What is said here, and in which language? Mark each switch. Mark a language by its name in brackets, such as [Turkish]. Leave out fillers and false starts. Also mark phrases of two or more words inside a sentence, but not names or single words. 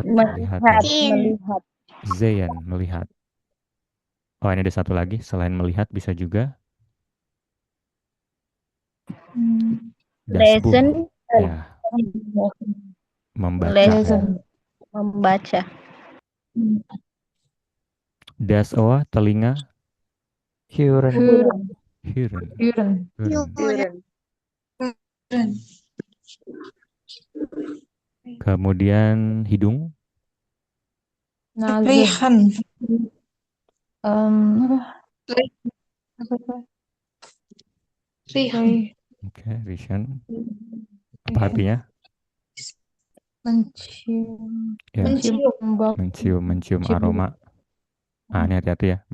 [Indonesian] melihat. Ya. Sehen, melihat. Oh ini ada satu lagi. Selain melihat bisa juga [German] das Buch. [Indonesian] Ya. Membaca. Ya. Membaca. [German] Das Ohr, telinga. Hören. Hören. Hören. Hören. [Indonesian] Kemudian hidung. [German] Nase. Riechen. [Indonesian] Apa? [German] Riechen. [Indonesian] Oke, riechen. Apa artinya? Mencium. Ya, Mencium. mencium aroma. Ah, ini hati-hati ya.